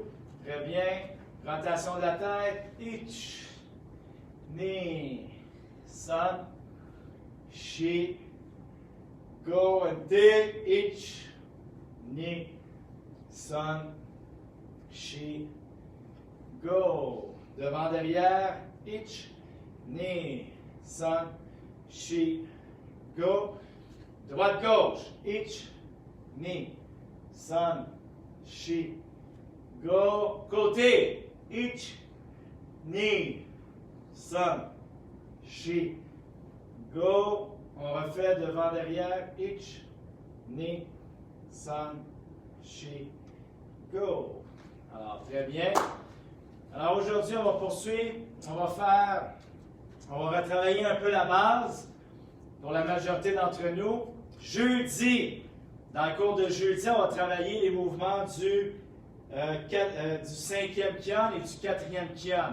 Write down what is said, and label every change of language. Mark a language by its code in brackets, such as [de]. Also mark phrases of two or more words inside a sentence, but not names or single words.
[fr] Très bien. Rotation de la tête. [ja] いち、に、さん, し、ご、いち、に、さん、し、ご. [fr] Devant, derrière. [ja] いち、に、さん, し、ご. [fr] Droite, gauche. [ja] いち、に、さん, し、ご. Côté. いち、に、さん、し、ご. [fr] On refait devant, derrière. [ja] いち、に、さん, し、ご. [fr] Alors, très bien. Alors, aujourd'hui, on va poursuivre. On va retravailler un peu la base pour la majorité d'entre nous. Jeudi, dans le cours de jeudi, on va travailler les mouvements du 5e kian et du 4e kian.